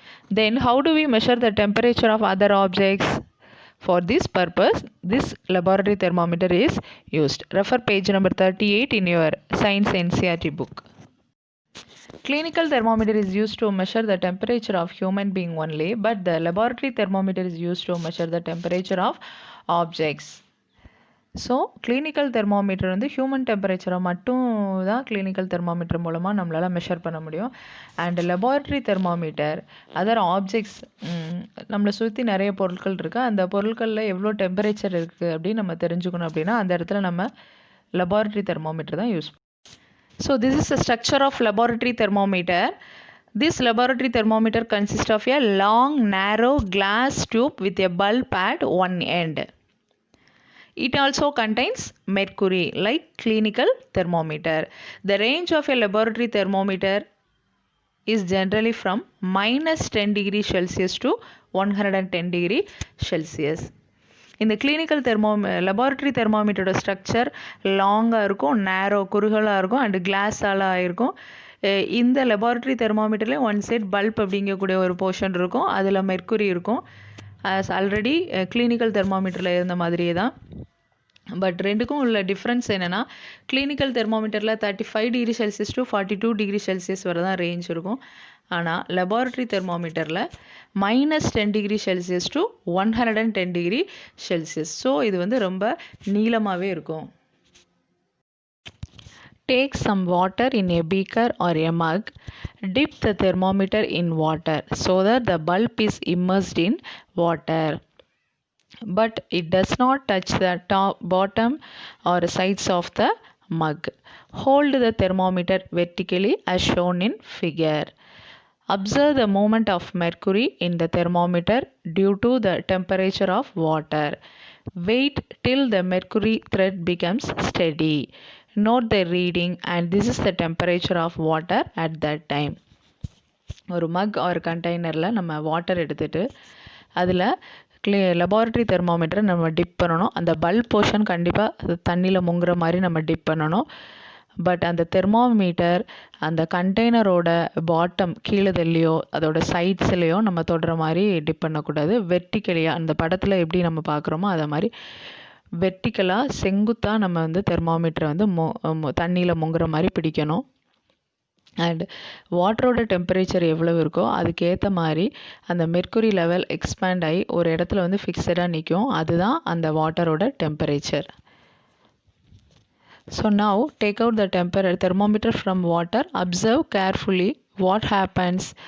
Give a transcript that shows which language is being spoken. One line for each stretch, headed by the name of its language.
English: Then how do we measure the temperature of other objects? For this purpose, this laboratory thermometer is used. Refer page number 38 in your Science NCERT book. Clinical thermometer is used to measure the temperature of human being only, but the laboratory thermometer is used to measure the temperature of objects.
Tamil: So clinical thermometer வந்து human டெம்பரேச்சரை மட்டும் தான் clinical thermometer மூலமாக நம்மளால் measure பண்ண முடியும். And laboratory thermometer other objects நம்மளை சுற்றி நிறைய பொருட்கள் இருக்குது, அந்த பொருட்களில் எவ்வளோ டெம்பரேச்சர் இருக்குது அப்படின்னு நம்ம தெரிஞ்சுக்கணும். அப்படின்னா அந்த இடத்துல நம்ம லெபார்ட்ரி தெர்மோமீட்டர் தான் யூஸ் பண்ணுவோம்.
English: So this is the structure of laboratory thermometer. This laboratory thermometer consists of a long, narrow glass tube with a bulb at one end. It also contains mercury like clinical thermometer. The range of a laboratory thermometer is generally from minus 10 degrees Celsius to 110 degrees Celsius.
Tamil: இந்த clinical laboratory தெர்மோமீட்டரோட structure லாங்காக இருக்கும், நேரோ குறுகலாக இருக்கும், and கிளாஸால் ஆகிருக்கும். இந்த laboratory தெர்மோமீட்டர்லேயும் one side bulb அப்படிங்கக்கூடிய ஒரு portion இருக்கும், அதில் மெர்க்குரி இருக்கும். ஆல்ரெடி கிளினிக்கல் தெர்மோமீட்டரில் இருந்த மாதிரியே தான். பட் ரெண்டுக்கும் உள்ள டிஃப்ரென்ஸ் என்னென்னா, clinical தெர்மோமீட்டரில் 35 degree Celsius to 42 degree Celsius வரை தான் ரேஞ்ச் இருக்கும். ஆனால் laboratory தெர்மோமீட்டரில் -10 degree Celsius to 110 degree Celsius. So இது வந்து ரொம்ப நீளமாகவே இருக்கும்.
English: Take some water in a beaker or a mug. Dip the thermometer in water so that the bulb is immersed in water, but it does not touch the top, bottom or sides of the mug. Hold the thermometer vertically as shown in figure. Observe the movement of mercury in the thermometer due to the temperature of water. Wait till the mercury thread becomes steady. Note the reading and this is the temperature of water at that time.
Tamil: ஒரு மக் ஒரு கண்டெய்னரில் நம்ம water எடுத்துகிட்டு அதில் laboratory தெர்மோமீட்டரை நம்ம tip பண்ணணும். அந்த bulb portion கண்டிப்பாக தண்ணியில் முங்குற மாதிரி நம்ம டிப் பண்ணணும். பட் அந்த தெர்மோமீட்டர் அந்த கண்டெய்னரோட பாட்டம் கீழதுலேயோ அதோட சைட்ஸ்லேயோ நம்ம தொடுற மாதிரி டிப் பண்ணக்கூடாது. வெர்டிக்கலியாக அந்த படத்தில் எப்படி நம்ம பார்க்குறோமோ அதை மாதிரி வெர்டிக்கலாக செங்குத்தாக நம்ம வந்து தெர்மோமீட்டரை வந்து தண்ணியில் முங்குற மாதிரி பிடிக்கணும். அண்ட் வாட்டரோட டெம்பரேச்சர் எவ்வளோ இருக்கோ அதுக்கேற்ற மாதிரி அந்த மெர்க்குரி லெவல் எக்ஸ்பேண்ட் ஆகி ஒரு இடத்துல வந்து ஃபிக்ஸடாக நிற்கும். அதுதான் அந்த வாட்டரோட temperature.
English: So now take out the thermometer from water. Observe carefully what happens.